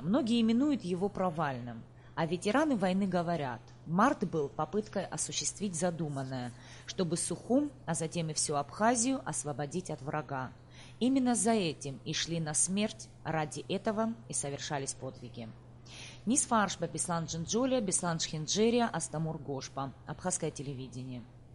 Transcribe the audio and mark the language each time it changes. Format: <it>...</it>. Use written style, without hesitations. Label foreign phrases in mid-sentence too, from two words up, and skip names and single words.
<ru>Многие именуют его провальным. А ветераны войны говорят, март был попыткой осуществить задуманное, чтобы Сухум, а затем и всю Абхазию освободить от врага. Именно за этим и шли на смерть, ради этого и совершались подвиги. Нис Фаршба, Беслан Джинджоля, Беслан Шхинджерия, Астамур Гошпа. Абхазское телевидение.</ru>